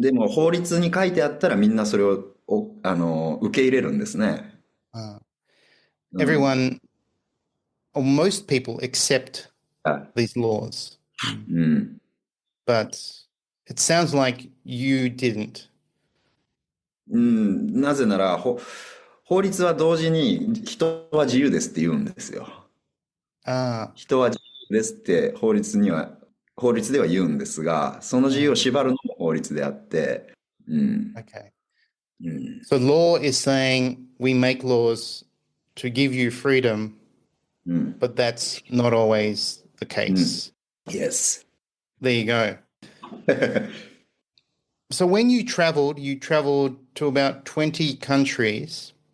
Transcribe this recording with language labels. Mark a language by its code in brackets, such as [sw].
[ja] でも法律に書いてあったらみんなそれを、受け入れるんですね。 Uh, うん。 [en] everyone or most people accept あ、 these laws, うん。 but it sounds like you didn't. うん。 [ja] なぜなら、法律は同時に人は自由ですって言うんですよ。 Ah, 人は自由ですって法律では言うんですが、その自由を縛るのも法律であって、うん。 [en] okay. うん。 So law is saying we make laws to give you freedom, うん。 but that's not always the うん。 case. Yes. There you go. So when you traveled to about 20 countries.